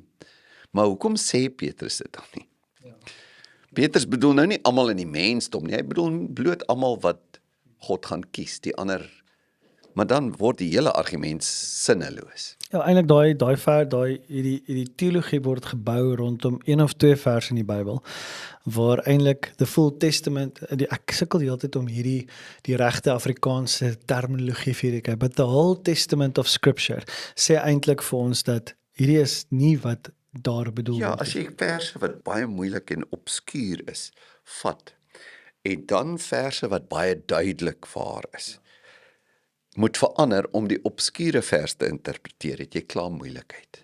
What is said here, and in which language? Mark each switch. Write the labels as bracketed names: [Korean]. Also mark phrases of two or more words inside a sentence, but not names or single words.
[Afrikaans] Maar hoekom sê Petrus dit dan nie? Petrus bedoel nou nie almal in die mensdom nie, hy bedoel bloot almal wat God gaan kies, die ander, maar dan word die hele argument sinneloos. Ja, eintlik hierdie teologie word gebou rondom een of twee verse in die Bybel waar eintlik [English] the full testament, [Afrikaans] ek sukkel die hele tyd om die regte Afrikaanse terminologie vir hierdie kyk, [English] but the whole testament of scripture [Afrikaans] sê eintlik vir ons dat hierdie is nie wat daar bedoel Ja, word. as jy verse wat baie moeilik en obskuur is, vat, en dan verse wat baie duidelik waar is, moet verander om die obskure vers te interpreteer, het jy klaar moeilikheid.